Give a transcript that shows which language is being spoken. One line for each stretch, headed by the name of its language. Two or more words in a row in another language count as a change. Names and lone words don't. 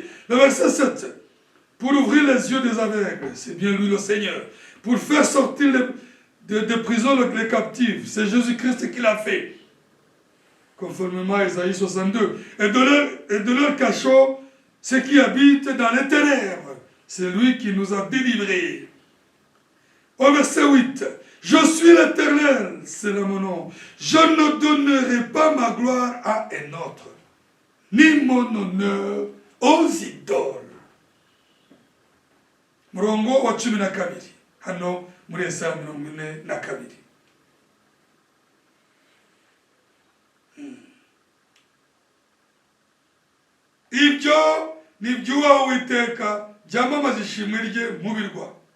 French: Le verset 7, pour ouvrir les yeux des aveugles, c'est bien lui le Seigneur, pour faire sortir de prison les captifs, c'est Jésus-Christ qui l'a fait, conformément à Isaïe 62, et de leur cachot, ceux qui habitent dans les ténèbres, c'est lui qui nous a délivrés. Au verset 8, je suis l'Éternel, c'est là mon nom, je ne donnerai pas ma gloire à un autre, ni mon honneur aux idoles.
Kinyarwanda: Murongo wa 12 hano muri Yesaya 42. Ibyo ni iby'uwawe Uwiteka byamamaza ishimwe rye mu birwa.